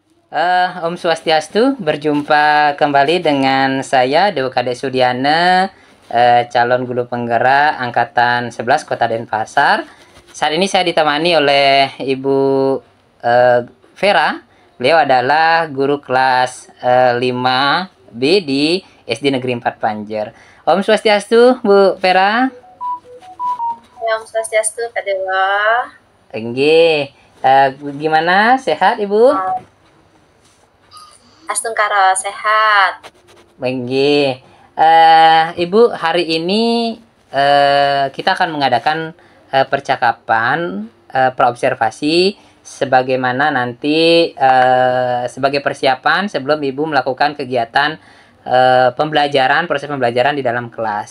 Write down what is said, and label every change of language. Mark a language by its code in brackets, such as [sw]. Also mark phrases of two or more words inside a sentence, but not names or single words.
[sa] Om Swastiastu, [id] berjumpa kembali dengan saya Dewa Kade Sudiana, calon guru penggerak Angkatan 11 Kota Denpasar. Saat ini saya ditemani oleh Ibu Vera. Beliau adalah guru kelas 5B di SD Negeri 4 Panjer. [sa] Om Swastiastu, Bu Vera. Om Swastiastu, Kak Dewa. [id] Enggih. Gimana? Sehat, Ibu? Astungkara, sehat. Enggih. Ibu, hari ini kita akan mengadakan percakapan praobservasi sebagaimana nanti sebagai persiapan sebelum Ibu melakukan kegiatan pembelajaran, proses pembelajaran di dalam kelas.